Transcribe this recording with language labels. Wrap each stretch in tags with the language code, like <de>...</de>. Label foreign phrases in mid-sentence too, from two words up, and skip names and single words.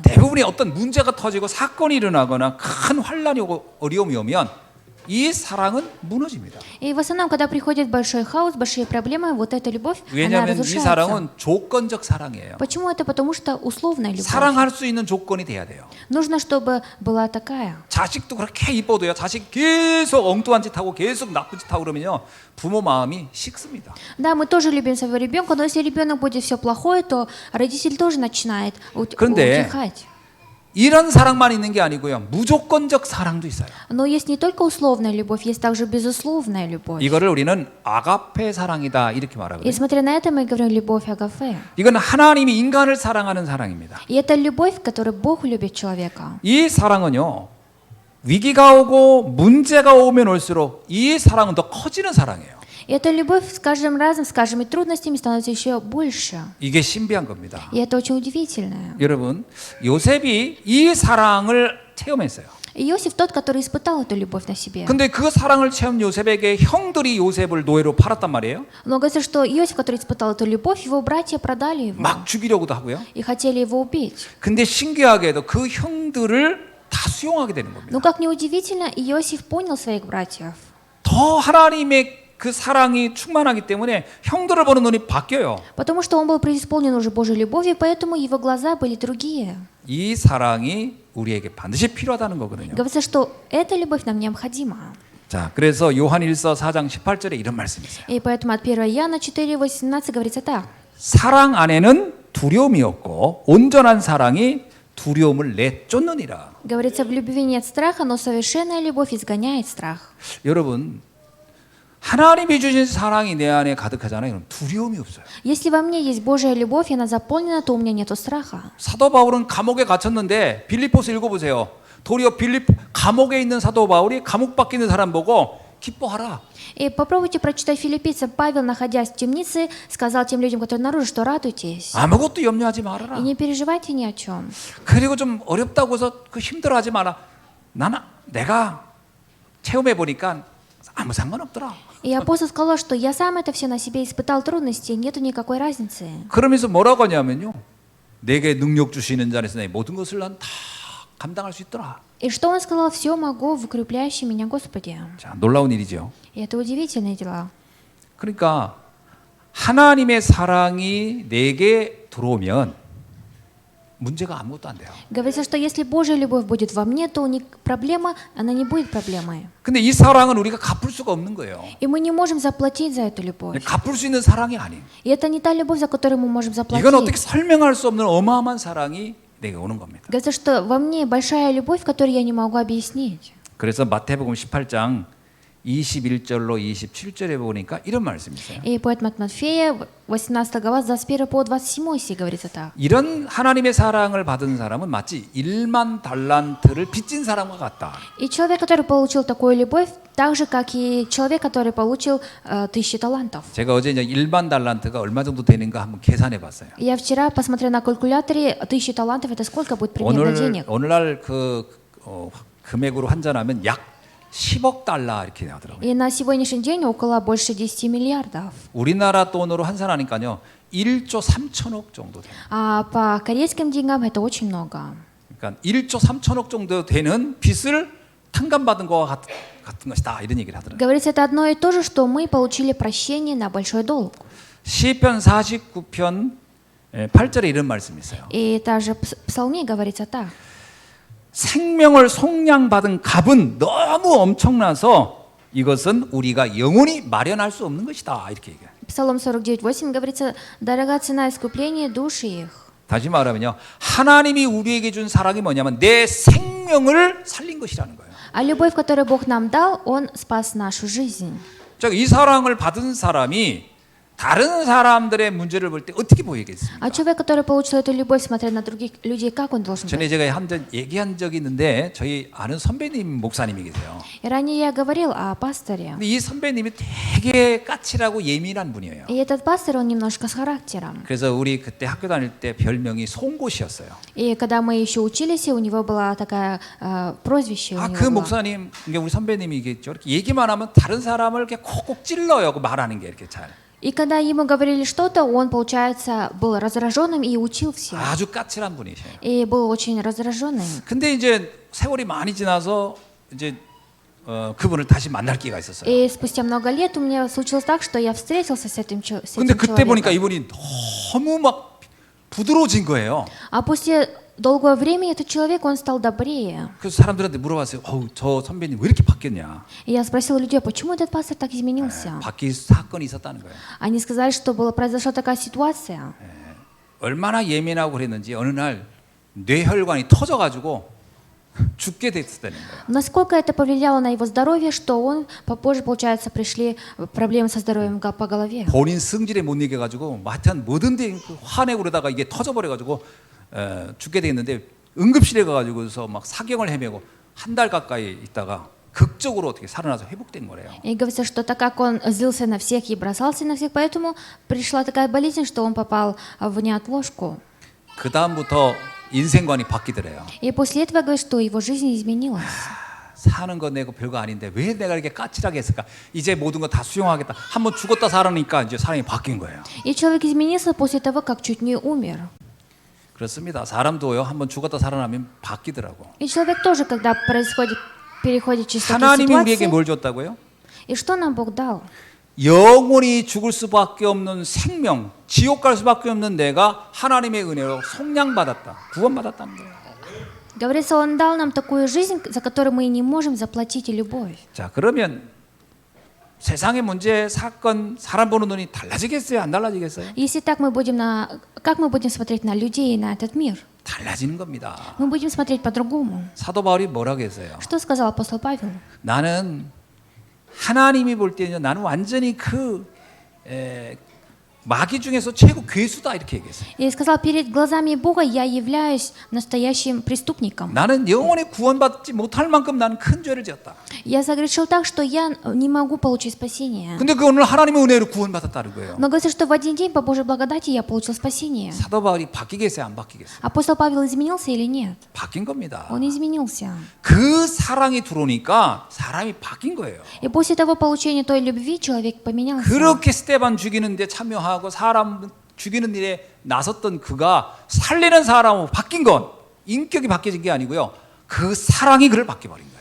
<ko>대부분의 어떤 문제가 터지고 사건이 일어나거나 큰 환란이 오고 어려움이 오면 이 사랑은 무너집니다.</ko> <ru>И в основном, когда приходит большой хаос, большие проблемы, вот эта любовь, она</ru> <ko>왜냐하면 이</ko> <ru>разрушается.</ru> <ko>사랑은 조건적 사랑이에요.</ko> <ru>Почему это? Потому что условная любовь.</ru> <ko>사랑할 수 있는 조건이 돼야 돼요.</ko> <ru>Нужно, чтобы была такая.</ru> <ko>자식도 그렇게 이뻐도요. 자식 계속 엉뚱한 짓 하고 계속 나쁜 짓 하고 그러면요. 부모 마음이 식습니다.</ko> <ru>Да, мы тоже любим своего ребенка, но если ребенок будет все плохое, то родитель тоже начинает</ru> <ko>그런데</ko> <ru>утихать.</ru> <ko>이런 사랑만 있는 게 아니고요. 무조건적 사랑도 있어요.</ko> <ru>Но есть не только условная любовь, есть также безусловная любовь.</ru> <ko>이거를 우리는 아가페 사랑이다 이렇게</ko> <ru>И</ru> <ko>말하거든요.</ko> <ru>смотря на это, мы говорим любовь агафе.</ru> <ko>이건 하나님이 인간을 사랑하는 사랑입니다.</ko> <ru>И это любовь, в которой Бог любит человека.</ru> <ko>이 사랑은요. 위기가 오고 문제가 오면 올수록 이 사랑은 더 커지는 사랑이에요.</ko> <ru>И эта любовь с каждым разом, с каждыми трудностями становится еще больше.</ru> <ko>이게 신비한 겁니다.</ko> <ru>И это очень удивительно.</ru> <ko>여러분, 요셉이 이 사랑을 체험했어요.</ko> <ru>И Иосиф тот, который испытал эту любовь на себе.</ru> <ko>근데 그 사랑을 체험 요셉에게 형들이 요셉을 노예로 팔았단 말이에요.</ko> <ru>Но говорится, что Иосиф, который испытал эту любовь, его братья продали его</ru> <ko>막 죽이려고도 하고요.</ko> <ru>и хотели его убить.</ru> <ko>근데 신기하게도 그 형들을 다 수용하게 되는 겁니다.</ko> <ru>Но как неудивительно, Иосиф понял своих братьев.</ru> <ko>더 하나님의 그 사랑이 충만하기 때문에 형들을 보는 눈이 바뀌어요.</ko> <ru>Потому что он был преисполнен уже Божьей любовью, поэтому его глаза были другие.</ru> <ko>이 사랑이 우리에게 반드시 필요하다는 거거든요.</ko> <ru>Говорится, что эта любовь нам необходима.</ru> <ko>자, 그래서 요한일서 4장 18절에 이런 말씀이 있어요.</ko> <ru>И поэтому от 1 Иоанна 4:18 говорится так.</ru> <ko>사랑 안에는 두려움이 없고 온전한 사랑이 두려움을 내쫓느니라.</ko> <ru>Говорится, в любви нет страха, но совершенная любовь изгоняет страх.</ru> <ko>여러분, 하나님이 주신 사랑이 내 안에 가득하잖아요. 그럼 두려움이 없어요.</ko> <ru>Если во мне есть Божья любовь, и она заполнена, то у меня нету страха.</ru> <ko>사도 바울은 감옥에 갇혔는데 빌립보서 읽어보세요. 도리어 감옥에 있는 사도 바울이 감옥 밖에 있는 사람 보고 기뻐하라.</ko> <ru>И попробуйте прочитать филиппийцам. Павел, находясь в темнице, сказал тем людям, которые наружу, что радуйтесь.</ru> <ko>아무것도 염려하지</ko> <ru>И</ru> <ko>말아라.</ko> <ru>не переживайте ни о чем.</ru> <ko>그리고 좀 어렵다고 해서 그 힘들어하지 마라. 내가 체험해 보니까 아무 상관없더라.</ko> <ru>И апостол сказал, что я сам это все на себе испытал трудности, нету никакой разницы.</ru> <ko>그러면서 뭐라고 하냐면요. 내게 능력 주시는 자에서 내 모든 것을 난 다 감당할 수 있더라.</ko> <ru>И что он сказал? Все могу в укрепляющем меня Господе.</ru> <ko>자, 놀라운 일이죠.</ko> <ru>И это удивительные дела.</ru> <ko>그러니까 하나님의 사랑이 내게 들어오면 문제가 아무것도 안 돼요.</ko> <ru>Говорится, что если Божья любовь будет во мне, то проблема, она не будет проблемой.</ru> <ko>근데 이 사랑은 우리가 갚을 수가 없는 거예요.</ko> <ru>И мы не можем заплатить за эту любовь.</ru> <ko>갚을 수 있는 사랑이 아니에요.</ko> <ru>И это не та любовь, за которую мы можем</ru> <ko>이건 어떻게</ko> <ru>заплатить.</ru> <ko>설명할 수 없는 어마어마한 사랑이 내게 오는 겁니다.</ko> <ru>Говорится, что во мне большая любовь, которую я не могу объяснить.</ru> <ko>그래서 마태복음 18장 21절로 27절에 보니까 이런 말씀이 있어요.</ko> <ru>И поэт Матфея, 18 глава, с 21 по 27 стих говорится так.</ru> <ko>이런 하나님의 사랑을 받은 사람은 마치 1만 달란트를 빚진 사람과 같다.</ko> <ru>И человек, который получил такую любовь, так же, как и человек, который получил 1000 талантов.</ru> <ko>제가 어제 이제 1만 달란트가 얼마 정도 되는가 한번 계산해 봤어요.</ko> <ru>Я вчера посмотрела на калькуляторе 1000 талантов, это сколько будет примерно денег?</ru> <ko>오늘날 금액으로 환전하면 약 10억 달러 이렇게 나오더라고요.</ko> <ru>И на сегодняшний день около больше 10 миллиардов.</ru> <ko>우리나라 돈으로 환산하니까요. 1조 3천억 정도 돼요.</ko> <ru>А по корейским деньгам это очень много.</ru> <ko>그러니까 1조 3천억 정도 되는 빚을 탕감받은 거와 같은 것이다. 이런 얘기를 하더라고요.</ko> <ru>Говорится, это одно и то же, что мы получили прощение на большой долг.</ru> <ko>시편 49편 8절에 이런 말씀이 있어요.</ko> <ru>И также в Псалме говорится так.</ru> <ko>생명을 속량받은 값은 너무 엄청나서 이것은 우리가 영원히 마련할 수 없는 것이다. 이렇게 얘기해요.</ko> <ru>Псалом 49:8 говорится, дорога цена искупления души их.</ru> <ko>다시 말하면요. 하나님이 우리에게 준 사랑이 뭐냐면 내 생명을 살린 것이라는 거예요.</ko> <ru>А любовь, которую Бог нам дал, Он спас нашу жизнь.</ru> <ko>자, 이 사랑을 받은 사람이 다른 사람들의 문제를 볼 때 어떻게 보이겠습니까?</ko> <ru>А человек, который получил эту любовь, смотря на других людей, как он должен</ru> <ko>전에</ko> <ru>быть?</ru> <ko>제가 한번 얘기한 적이 있는데 저희 아는 선배님 목사님이 계세요.</ko> <ru>И ранее я говорил о пасторе.</ru> <ko>근데 이 선배님이 되게 까칠하고 예민한 분이에요.</ko> <ru>И этот пастор, он немножко с характером.</ru> <ko>그래서 우리 그때 학교 다닐 때 별명이 송곳이었어요.</ko> <ru>И когда мы еще учились, у него была такая прозвище. у него</ru> <ko>그</ko> <ru>было.</ru> <ko>목사님, 그러니까 우리 선배님이겠죠. 이렇게 얘기만 하면 다른 사람을 이렇게 콕콕 찔러요. 그 말하는 게 이렇게 잘.</ko> <ru>И когда ему говорили что-то, он, получается, был раздраженным и учил всех.</ru> <ko>아주 까칠한 분이세요.</ko> <ru>И был очень раздраженным.</ru> <ko>근데 이제 세월이 많이 지나서 이제 그분을 다시 만날 기회가 있었어요.</ko> <ru>И спустя много лет у меня случилось так, что я встретился с этим</ru> <ko>근데 그때 보니까</ko> <ru>человеком.</ru> <ko>이분이 너무 막 부드러워진 거예요.</ko> <ru>А после долгого времени этот человек, он стал добрее.</ru> <ko>그래서 사람들한테 물어봤어요. 저 선배님 왜 이렇게 바뀌었냐?</ko> <ru>И я спросила людей, почему этот пастор так изменился?</ru> <ko>바뀔 사건이 있었다는 거예요.</ko> <ru>Они сказали, что произошла такая ситуация.</ru> <ko>얼마나 예민하고 그랬는지 어느 날 뇌혈관이 터져가지고 죽게 됐다는 거예요.</ko> <ru>Насколько это повлияло на его здоровье, что он попозже, получается, пришли проблемы со здоровьем по голове.</ru> <ko>본인 승질에 못 이겨가지고 하여튼 뭐든지 화내고 그러다가 이게 터져버려가지고 죽게 됐는데 응급실에 가가지고서 막 사경을 헤매고 한 달 가까이 있다가 극적으로 어떻게 살아나서 회복된 거래요.</ko> <ru>И говорится, что так как он злился на всех и бросался на всех, поэтому пришла такая болезнь, что он попал в неотложку.</ru> <ko>그 다음부터 인생관이 바뀌더래요.</ko> <ru>И после этого говорит, что его жизнь изменилась.</ru> <ko>사는 거 내고 별거 아닌데 왜 내가 이렇게 까칠하게 했을까? 이제 모든 거 다 수용하겠다. 한번 죽었다 살아니까 이제 사람이 바뀐 거예요.</ko> <ru>И человек изменился после того, как чуть не умер.</ru> <ko>그렇습니다. 사람도요 한번 죽었다 살아나면 바뀌더라고.</ko> <ru>И человек тоже, когда переходит через такие</ru> <ko>하나님이 우리에게</ko> <ru>ситуации.</ru> <ko>뭘 줬다고요?</ko> <ru>И что нам Бог дал?</ru> <ko>영원히 죽을 수밖에 없는 생명, 지옥 갈 수밖에 없는 내가 하나님의 은혜로 속량받았다. 구원받았다는 거예요.</ko> <ru>Говорится, Он дал нам такую жизнь, за которую мы не можем заплатить и любовь.</ru> <ko>자, 그러면 세상의 문제, 사건, 사람 보는 눈이 달라지겠어요? 안 달라지겠어요?</ko> <ru>Если так как мы будем смотреть на людей и на этот мир?</ru> <ko>달라지는 겁니다.</ko> <ru>Мы будем смотреть по-другому.</ru> <ko>사도 바울이 뭐라고 했어요?</ko> <ru>Что сказал апостол Павел?</ru> <ko>나는 하나님이 볼 때는 나는 완전히 마귀 중에서 최고 괴수다 이렇게 얘기했어요.</ko> <ru>И сказал, перед глазами Бога я являюсь настоящим преступником.</ru> <ko>나는 영원히 구원받지 못할 만큼 나는 큰 죄를 지었다.</ko> <ru>Я согрешил так, что я не могу получить спасение.</ru> <ko>근데 그 오늘 하나님의 은혜로 구원받았다는 거예요.</ko> <ru>Но говорится, что в один день по Божьей благодати я получил спасение.</ru> <ko>사도 바울이 바뀌겠어요, 안 바뀌겠어요?</ko> <ru>Апостол Павел изменился или нет?</ru> <ko>바뀐 겁니다.</ko> <ru>Он изменился.</ru> <ko>그 사랑이 들어오니까 사람이 바뀐 거예요.</ko> <ru>И после того получения той любви человек поменялся.</ru> <ko>그렇게 스테반 죽이는데 참여하고 사람 죽이는 일에 나섰던 그가 살리는 사람으로 바뀐 건 인격이 바뀌어진 게 아니고요. 그 사랑이 그를 바뀌어버린 거예요.</ko>